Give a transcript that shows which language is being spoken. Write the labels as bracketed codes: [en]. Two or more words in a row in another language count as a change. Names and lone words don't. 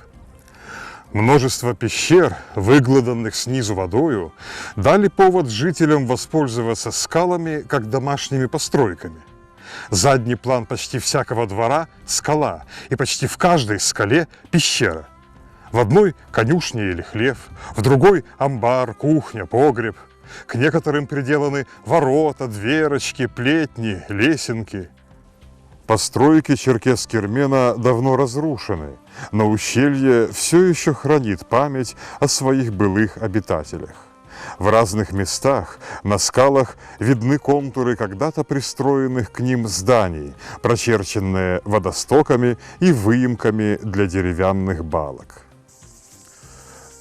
[ru] Множество пещер, выгладанных снизу водою, дали повод жителям воспользоваться скалами как домашними постройками. Задний план почти всякого двора – скала, и почти в каждой скале – пещера. В одной – конюшня или хлев, в другой – амбар, кухня, погреб. К некоторым приделаны ворота, дверочки, плетни, лесенки. Постройки Черкес-Кермена давно разрушены, но ущелье все еще хранит память о своих былых обитателях. В разных местах на скалах видны контуры когда-то пристроенных к ним зданий, прочерченные водостоками и выемками для деревянных балок.